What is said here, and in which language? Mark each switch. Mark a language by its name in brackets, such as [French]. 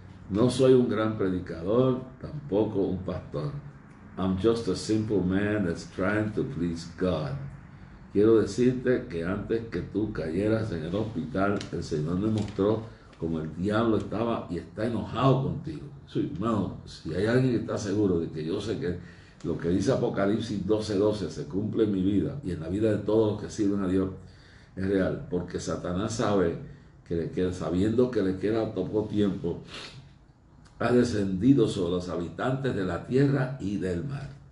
[Spanish] No soy un gran predicador, tampoco un pastor. [English] I'm just a simple man that's trying to please God. [Spanish] Quiero decirte que antes que tú cayeras en el hospital, el Señor me mostró cómo el diablo estaba y está enojado contigo. Sí, hermano, si hay alguien que está seguro de que yo sé que lo que dice Apocalipsis 12:12 se cumple en mi vida y en la vida de todos los que sirven a Dios, es real, porque Satanás sabe sabiendo que le queda poco tiempo, ha descendido sobre los habitantes de la tierra y del mar.